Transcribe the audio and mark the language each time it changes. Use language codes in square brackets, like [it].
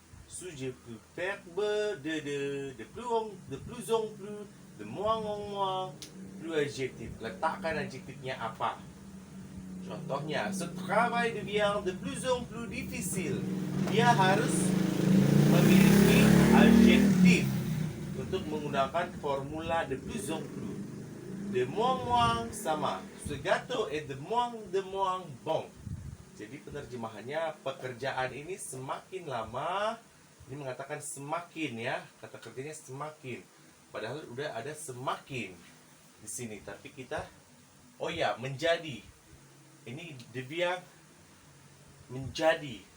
[fr] Sujet plus verbe de plus en plus, de moins en moins, plus adjektif. [id] Letakkan adjektifnya apa? Contohnya, [fr] ce travail devient de plus en plus difficile. [id] Dia harus memiliki adjektif untuk menggunakan formula de plus en plus. [fr] De moins moins sama. Ce gâteau est de moins bon. [id] Jadi penerjemahannya, pekerjaan ini semakin lama. Ini mengatakan semakin ya, kata kerjanya semakin. Padahal udah ada semakin di sini, tapi kita menjadi. Ini devient menjadi.